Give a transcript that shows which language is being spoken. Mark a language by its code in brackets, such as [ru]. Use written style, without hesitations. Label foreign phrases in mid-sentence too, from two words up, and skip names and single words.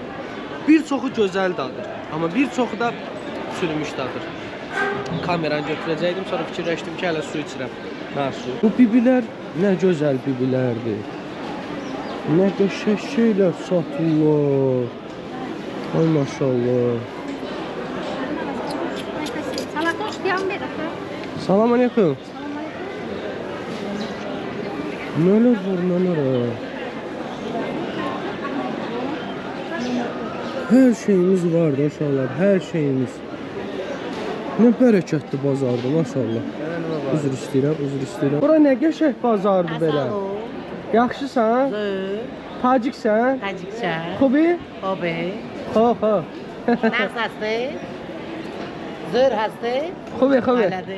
[az] Bir çoxu gözəl dadır, amma bir çoxu da çürümüş dadır. Kameranı götürəcəkdim, sonra fikirləşdim ki, hələ su içirəm. Mən su. Bu bibilər nə gözəl bibilərdir. Nə qəşəng şeylər satırlar. Ay maşallah. [tr] Salata isteyen bir dakika. Salam aleyküm. Neler var neler ha. Her şeyimiz var maşallah, her şeyimiz. Ne bereketli bazardır maşallah. [az] Üzr istəyirəm. Bura nə qəşəng bazardır belə. Yaxşısan? Taciksən? Tacikçe. [tg] Xobi? Hobi. Xo. Nas hastı. Zır hastı. Xobi. [az] Aladı.